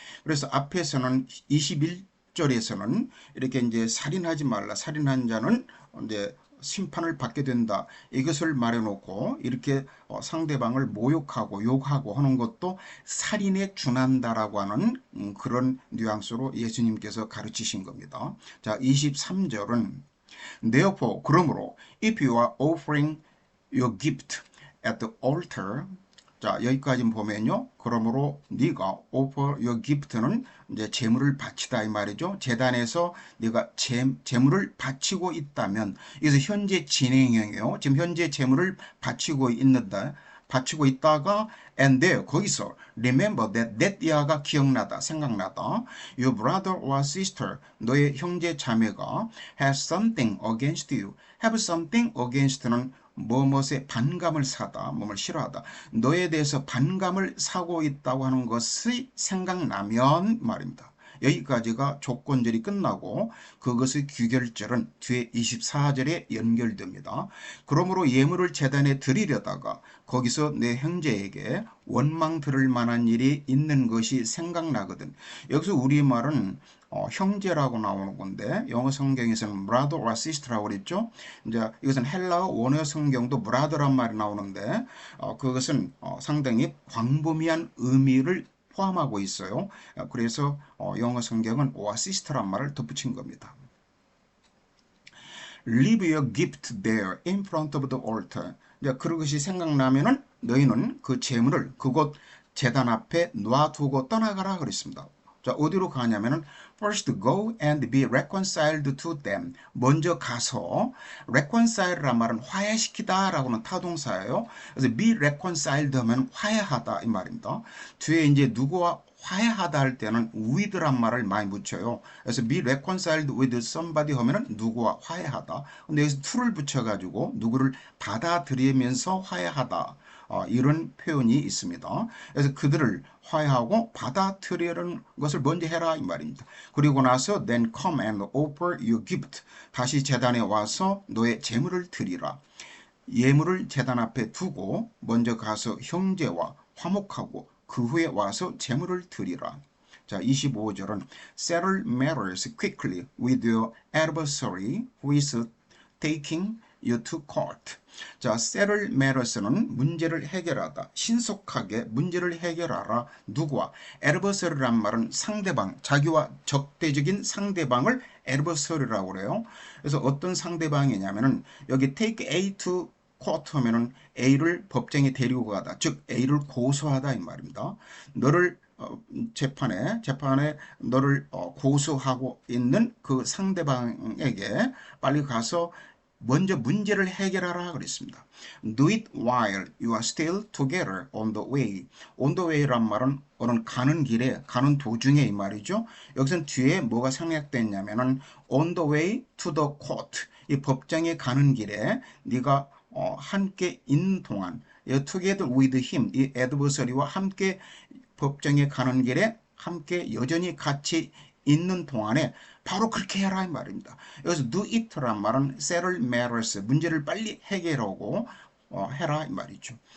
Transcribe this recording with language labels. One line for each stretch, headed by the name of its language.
Korean: 그래서 앞에서는 21절에서는 이렇게 이제 살인하지 말라, 살인한 자는 이제 심판을 받게 된다, 이것을 말해놓고 이렇게 상대방을 모욕하고 욕하고 하는 것도 살인에 준한다라고 하는 그런 뉘앙스로 예수님께서 가르치신 겁니다. 자, 23절은
English: Therefore,
Korean: 그러므로
English: if you are offering your gift at the altar,
Korean: 자, 여기까지 보면요. 그러므로 네가
English: offer your gift
Korean: 는 이제 재물을 바치다 이 말이죠. 제단에서 네가 재물을 바치고 있다면, 이것은 현재 진행형이에요. 지금 현재 재물을 바치고 있다가
English: and there,
Korean: 거기서
English: remember that
Korean: 이하가 기억나다, 생각나다.
English: Your brother or sister,
Korean: 너의 형제 자매가
English: has something against you. have something against
Korean: 는 뭐뭇에 반감을 사다, 뭐를 싫어하다, 너에 대해서 반감을 사고 있다고 하는 것이 생각나면 말입니다. 여기까지가 조건절이 끝나고 그것의 귀결절은 뒤에 24절에 연결됩니다. 그러므로 예물을 제단에 드리려다가 거기서 내 형제에게 원망 들을 만한 일이 있는 것이 생각나거든. 여기서 우리말은 형제라고 나오는 건데 영어 성경에서는
English: brother or sister
Korean: 라고 그랬죠. 이제 이것은 헬라어 원어 성경도 brother란 말이 나오는데 그것은 상당히 광범위한 의미를 포함하고 있어요. 그래서 영어 성경은
English: or sister
Korean: 란 말을 덧붙인 겁니다.
English: Leave your gift there in front of the altar.
Korean: 이제 그것이 생각나면은 너희는 그 재물을 그곳 제단 앞에 놔두고 떠나가라 그랬습니다. 자, 어디로 가냐면은
English: first go and be reconciled to them.
Korean: 먼저 가서 reconcile란 말은 화해시키다라고는 타동사예요. 그래서 be reconciled 하면 화해하다 이 말입니다. 뒤에 이제 누구와 화해하다 할 때는 with란 말을 많이 붙여요. 그래서
English: be reconciled with somebody
Korean: 하면은 누구와 화해하다. 근데 여기서 to를 붙여가지고 누구를 받아들이면서 화해하다. 이런 표현이 있습니다. 그래서 그들을 화해하고 받아들이는 것을 먼저 해라 이 말입니다. 그리고 나서
English: then come and offer your gift.
Korean: 다시 제단에 와서 너의 제물을 드리라. 예물을 제단 앞에 두고 먼저 가서 형제와 화목하고 그 후에 와서 제물을 드리라.
English: 자, 25절은 settle matters quickly with your adversary who is taking you to court.
Korean: 자,
English: settle matters
Korean: 는 문제를 해결하다. 신속하게 문제를 해결하라. 누구와? adversary란 말은 상대방, 자기와 적대적인 상대방을 adversary라고 그래요. 그래서 어떤 상대방이냐면은 여기
English: take A to court
Korean: 하면은 A를 법정에 데리고 가다. 즉 A를 고소하다 이 말입니다. 너를 재판에 너를 고소하고 있는 그 상대방에게 빨리 가서 먼저 문제를 해결하라 그랬습니다.
English: Do it while you are still together on the way. On the way
Korean: 란 말은 어느 가는 길에, 가는 도중에 이 말이죠. 여기서는 뒤에 뭐가 생략됐냐면은
English: on the way to the court.
Korean: 이 법정에 가는 길에 네가 함께 있는 동안
English: together with him,
Korean: 이 adversary와 함께 법정에 가는 길에 함께 여전히 같이 있는 동안에 바로 그렇게 해라 이 말입니다. 여기서
English: do it
Korean: 란 말은
English: settle matters,
Korean: 문제를 빨리 해결하고 해라 이 말이죠.